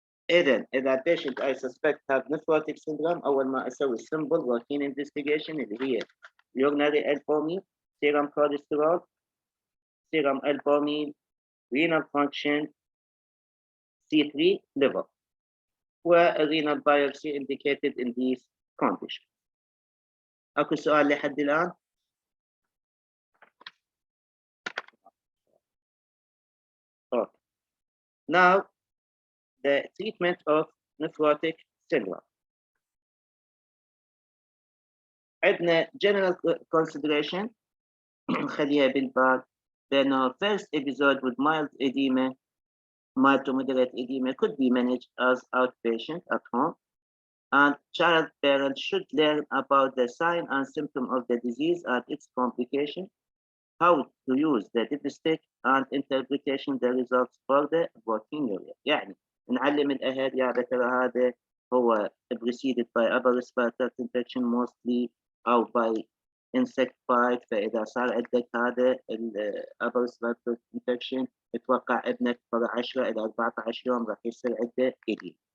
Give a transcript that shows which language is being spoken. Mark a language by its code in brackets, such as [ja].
[ar] إذا [en] patient I suspect have nephrotic syndrome، [ar] أول ما أسوي [en] simple routine investigation [ar] اللي هي [en] urinary albumin, serum cholesterol, serum albumin, renal function, C3 level, renal biopsy indicated in these conditions. [ar] أكو سؤال لحد الآن؟ Okay. [en] Now, the treatment of nephrotic syndrome. [ar] عندنا [en] general consideration [ar] خليها بالبال بأنه [en] first episode with mild edema, mild to moderate edema could be managed as outpatient at home, and child parents should learn about the sign and symptom of the disease and its complication, how to use the dipstick and interpretation the results for the proteinuria. [ar] يعني نعلم الأهل يا ترى هذا هو [en] preceded by upper respiratory infection mostly [ar] أو by [en] insecticide. [ar] فإذا صار عندك هذا upper respiratory infection اتوقع ابنك بعد 10 إلى 14 يوم راح يصير عنده إديم.